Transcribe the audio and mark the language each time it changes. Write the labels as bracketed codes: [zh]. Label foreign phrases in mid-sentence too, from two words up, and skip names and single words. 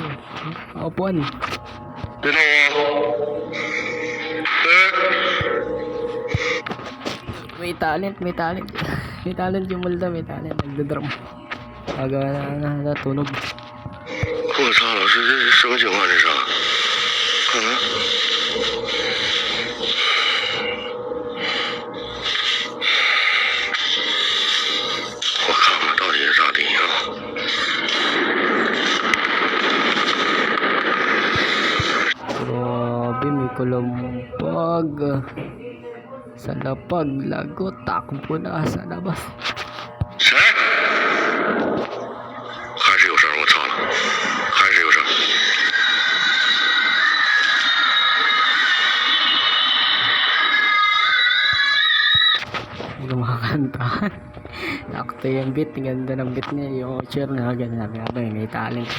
[tl] Upuan. May talent. May talent yung multo, may talent. Nagdodrum. Agawa na natunog. [zh] 我操，老师，这是什么情况？这是？我看看到底是咋的啊 [tl] ？Grabe, may kulampag. Sa lapag, lagot, takbo na sa labas. [zh] 谁？还是有声，我操了，还是有声。 [tl] Hindi ko makakantahan. Nakto yung beat. Ang ganda ng beat niya. Yung cheer na ganda. May talent.